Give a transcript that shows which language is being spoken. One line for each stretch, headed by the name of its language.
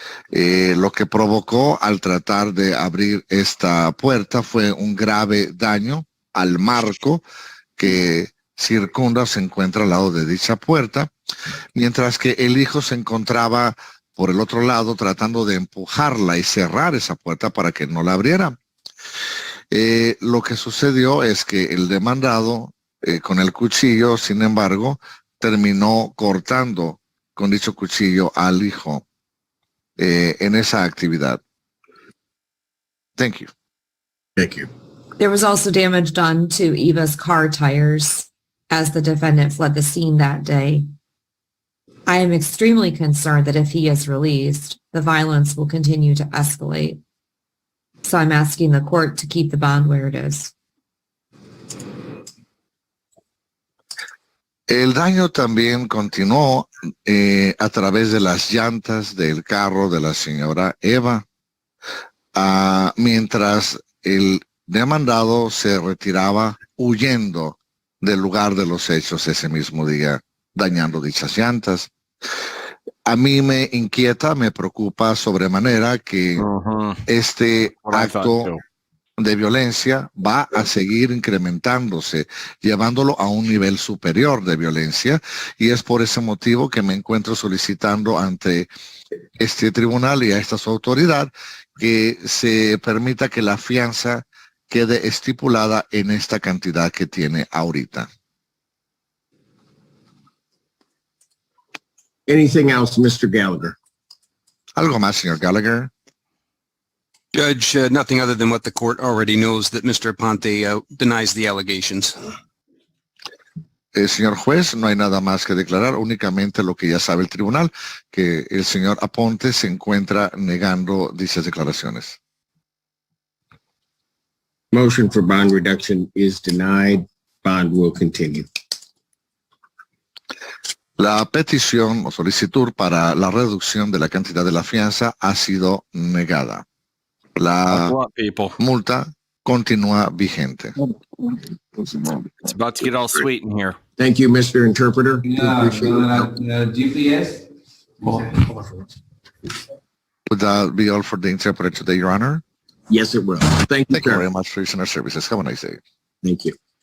Spanish: Lo que provocó al tratar de abrir esta puerta fue un grave daño al marco que circunda o se encuentra al lado de dicha puerta, mientras que el hijo se encontraba por el otro lado tratando de empujarla y cerrar esa puerta para que no la abriera. Lo que sucedió es que el demandado con el cuchillo, sin embargo, terminó cortando con dicho cuchillo al hijo en esa actividad.
English: Thank you. Thank you. There was also damage done to Eva's car tires as the defendant fled the scene that day. I am extremely concerned that if he is released, the violence will continue to escalate. So I'm asking the court to keep the bond where it is.
Spanish: El daño también continuó a través de las llantas del carro de la señora Eva, mientras el demandado se retiraba huyendo del lugar de los hechos ese mismo día, dañando dichas llantas. A mí me inquieta, me preocupa sobremanera que este acto de violencia va a seguir incrementándose, llevándolo a un nivel superior de violencia, y es por ese motivo que me encuentro solicitando ante este tribunal y a esta su autoridad que se permita que la fianza quede estipulada en esta cantidad que tiene ahorita.
English: Anything else, Mr. Gallagher?
Spanish: ¿Algo más, señor Gallagher?
English: Judge, nothing other than what the court already knows, that Mr. Aponte denies the allegations.
Spanish: Señor juez, no hay nada más que declarar, únicamente lo que ya sabe el tribunal, que el señor Aponte se encuentra negando dichas declaraciones.
English: Motion for bond reduction is denied. Bond will continue.
Spanish: La petición o solicitud para la reducción de la cantidad de la fianza ha sido negada. La multa continúa vigente.
English: It's about to get all sweet in here. Thank you, Mr. Interpreter. GPS. Would that be all for the interpreter today, Your Honor? Yes, it will. Thank you very much for your services. Have a nice day. Thank you.